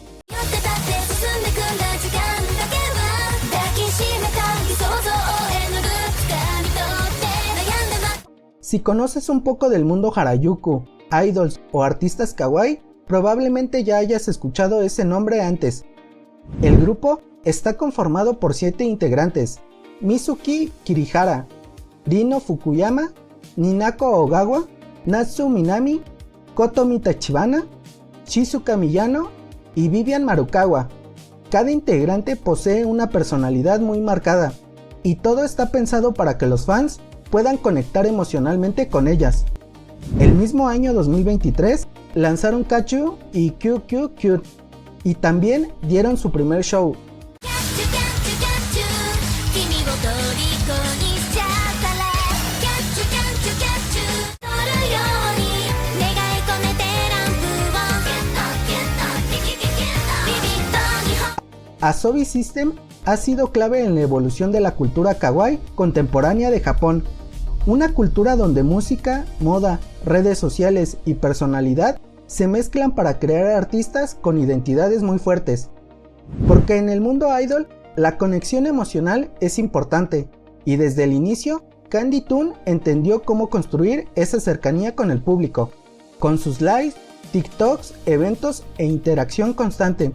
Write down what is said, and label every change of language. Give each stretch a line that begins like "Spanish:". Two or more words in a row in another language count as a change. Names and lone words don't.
Spanish: Si conoces un poco del mundo Harajuku, idols o artistas kawaii, probablemente ya hayas escuchado ese nombre antes. El grupo está conformado por 7 integrantes: Mizuki Kirihara, Rino Fukuyama, Ninako Ogawa, Natsu Minami, Kotomi Tachibana, Shizuka Miyano y Vivian Marukawa. Cada integrante posee una personalidad muy marcada, y todo está pensado para que los fans puedan conectar emocionalmente con ellas. El mismo año 2023 lanzaron Kachu y QQ Cute, y también dieron su primer show. Asobi System ha sido clave en la evolución de la cultura kawaii contemporánea de Japón, una cultura donde música, moda, redes sociales y personalidad se mezclan para crear artistas con identidades muy fuertes. Porque en el mundo idol, la conexión emocional es importante, y desde el inicio, Candy Tune entendió cómo construir esa cercanía con el público, con sus lives, TikToks, eventos e interacción constante.